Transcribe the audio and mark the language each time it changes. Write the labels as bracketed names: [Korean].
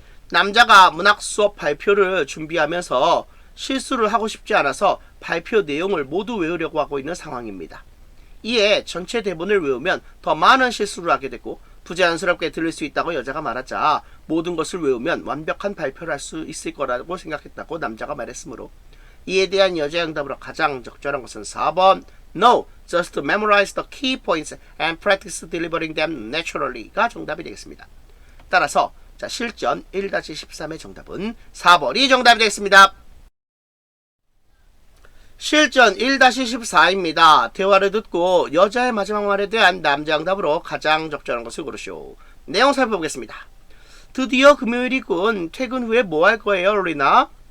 [Korean] 남자가 문학 수업 발표를 준비하면서 실수를 하고 싶지 않아서 발표 내용을 모두 외우려고 하고 있는 상황입니다. 이에 전체 대본을 외우면 더 많은 실수를 하게 되고 부자연스럽게 들릴 수 있다고 여자가 말하자 모든 것을 외우면 완벽한 발표를 할 수 있을 거라고 생각했다고 남자가 말했으므로 이에 대한 여자의 응답으로 가장 적절한 것은 4번. [English] No, just memorize the key points and practice delivering them naturally [Korean] 가 정답이 되겠습니다. 따라서 실전 1-13의 정답은 4번이 정답이 되겠습니다. 실전 1-14입니다. 대화를 듣고 여자의 마지막 말에 대한 남자 응답으로 가장 적절한 것을 고르시오. 내용 살펴보겠습니다. 드디어 금요일이군. 퇴근 후에 뭐 할 거예요, 로리나?